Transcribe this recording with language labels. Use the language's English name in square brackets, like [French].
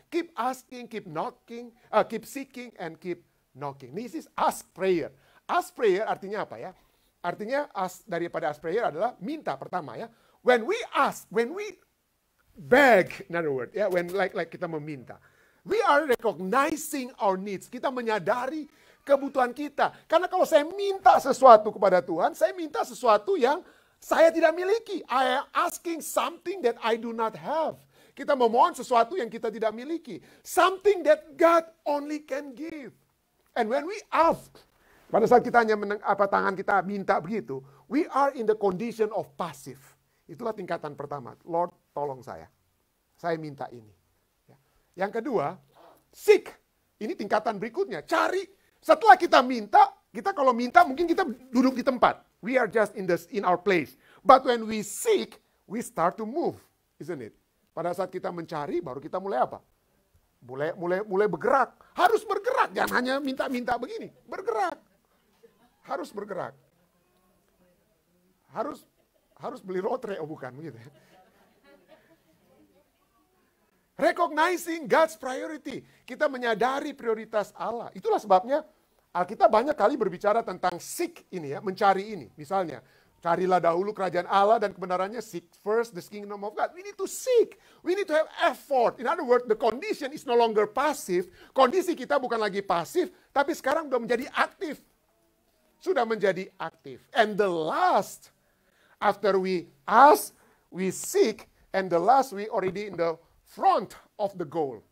[English] Keep asking, keep knocking, keep seeking, and keep knocking. This is ask prayer. [Indonesian] Ask prayer artinya apa ya? Artinya daripada ask prayer adalah minta pertama ya. [English] When we ask, when we beg, in other words, ya, when like [Indonesian] kita meminta, [English] we are recognizing our needs. [Indonesian] Kita menyadari kebutuhan kita. Karena kalau saya minta sesuatu kepada Tuhan, saya minta sesuatu yang saya tidak miliki. [English] I am asking something that I do not have. [Indonesian] Kita memohon sesuatu yang kita tidak miliki. [English] Something that God only can give. And when we ask, [Indonesian] pada saat kita hanya tangan kita minta begitu, [English] we are in the condition of passive. [Indonesian] Itulah tingkatan pertama. Lord, tolong saya. Saya minta ini. Yang kedua, seek. Ini tingkatan berikutnya. Cari. Setelah kita minta, kita kalau minta mungkin kita duduk di tempat. [English] We are just in our place. But when we seek, we start to move. Isn't it? [Indonesian] Pada saat kita mencari, baru kita mulai apa? Mulai bergerak. Harus bergerak. Jangan hanya minta-minta begini. Bergerak. Harus bergerak. Harus beli lotre, oh bukan begitu ya. [English] Recognizing God's priority. [Indonesian] Kita menyadari prioritas Allah. Itulah sebabnya Alkitab banyak kali berbicara tentang seek ini ya, mencari ini. Misalnya, carilah dahulu kerajaan Allah dan kebenarannya, [English] seek first the kingdom of God. We need to seek. We need to have effort. In other words, the condition is no longer passive. [Indonesian] Kondisi kita bukan lagi pasif, tapi sekarang sudah menjadi aktif. Sudah menjadi aktif. [English] And the last, after we ask, we seek, and the last we already in the front of the goal.